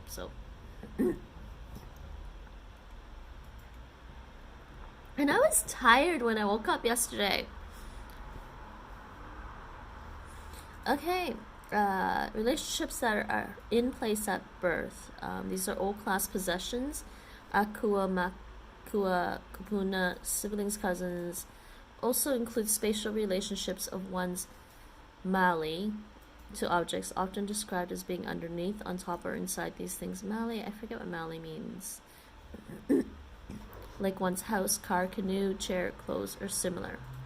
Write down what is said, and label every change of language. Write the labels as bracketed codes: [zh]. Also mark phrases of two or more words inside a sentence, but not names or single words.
[en] So and I was tired when I woke up yesterday. Okay, Relationships that are in place at birth. These are old class possessions. [haw] Akua, makua, kupuna, [en] siblings, cousins. Also include spatial relationships of one's mali to objects, often described as being underneath, on top, or inside these things. Mali, I forget what mali means. Like one's house, car, canoe, chair, clothes, or similar.